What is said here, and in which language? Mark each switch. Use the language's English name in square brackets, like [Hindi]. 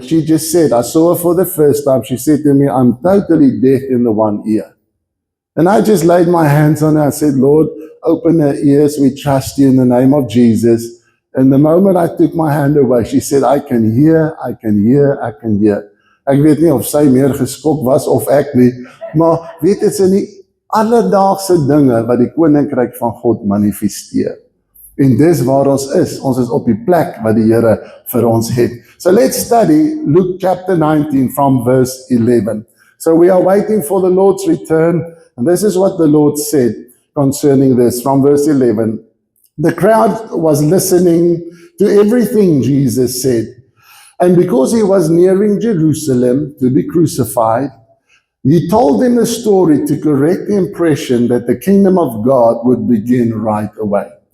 [English] She just said, I saw her for the first time. She said to me, I'm totally deaf in the one ear. And I just laid my hands on her. I said, Lord, open her ears. We trust you in the name of Jesus. And the moment I took my hand away, she said, I can hear, I can hear, I can hear. [Afrikaans] Ek weet nie of sy meer geskok was of ek nie, maar weet dit is in die alledaagse dinge wat die koninkryk van God manifesteer. En dis waar ons is op die plek wat die Here vir ons het. [English] So let's study Luke chapter 19 from verse 11. So we are waiting for the Lord's return, and this is what the Lord said concerning this from verse 11. The crowd was listening to everything Jesus said, and because he was nearing Jerusalem to be crucified, he told them the story to correct the impression that the kingdom of God would begin right away.